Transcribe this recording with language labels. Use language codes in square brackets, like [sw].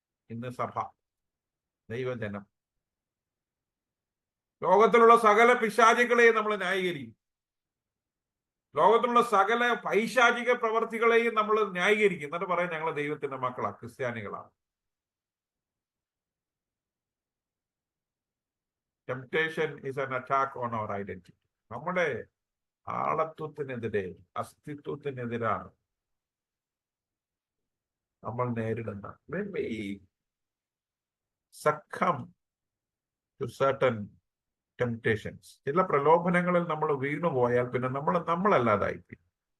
[ml] ഇന്ന് സഭ, ദൈവജനം, ലോകത്തിലുള്ള സകല പിശാചികളെയും നമ്മൾ ന്യായീകരിക്കും. ലോകത്തിലുള്ള സകല പൈശാചിക പ്രവർത്തികളെയും നമ്മൾ ന്യായീകരിക്കും. എന്നിട്ട് പറയാം ഞങ്ങൾ ദൈവത്തിന്റെ മക്കളാണ്, ക്രിസ്ത്യാനികളാണ്. [en] Temptation is an attack on our identity. [ml] നമ്മുടെ ആളത്വത്തിനെതിരെ, അസ്തിത്വത്തിനെതിരാണ് നമ്മൾ നേരിടുന്ന. [en] When we succumb to certain temptations, [ml] ചില പ്രലോഭനങ്ങളിൽ നമ്മൾ വീണുപോയാൽ പിന്നെ നമ്മളല്ലാതായിത്തീരും.